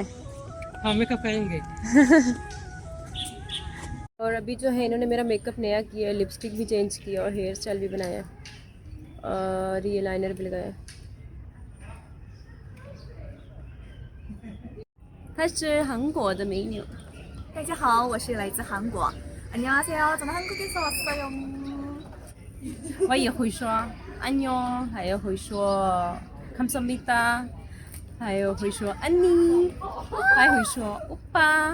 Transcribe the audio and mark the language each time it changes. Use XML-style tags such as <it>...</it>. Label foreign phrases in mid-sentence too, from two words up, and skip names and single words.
<hi>हाँ, मेकअप करेंगे। और अभी जो है इन्होंने मेरा मेकअप नया किया, लिपस्टिक भी चेंज किया और</hi> <en>hair style</en> <hi>भी बनाया और ये लाइनर भी लगाया।</hi> <zh>她是韩国的美女。大家好，我是来自韩国。</zh> <ko>안녕하세요，저는 한국에서 왔어요。</ko> <zh>我也会说安妞，还有会说감사합니다，还有会说安妮，还会说欧巴。</zh>